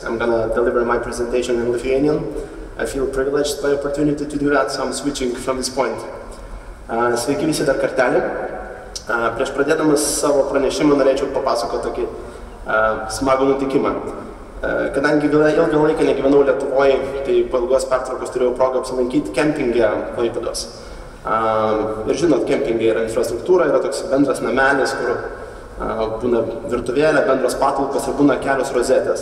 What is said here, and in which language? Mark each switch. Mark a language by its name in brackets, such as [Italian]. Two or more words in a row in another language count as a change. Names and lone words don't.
[English] I'm going to deliver my presentation in Lithuanian. I feel privileged by the opportunity to do that, so I'm switching from this point. [Lithuanian] Sveiki visi dar kartelį. Prieš pradėdamas savo pranešimą norėčiau papasakoti tokį smagų nutikimą. Kadangi ilgą laiką negyvenau Lietuvoje, tai po ilgos pertraukos turėjau progą apsilankyti kempinge Klaipėdos. Ir žinot, kempinge yra infrastruktūra, yra toks bendras namelis, kur būna virtuvėlė, bendros patalpos ir būna kelios rozetės.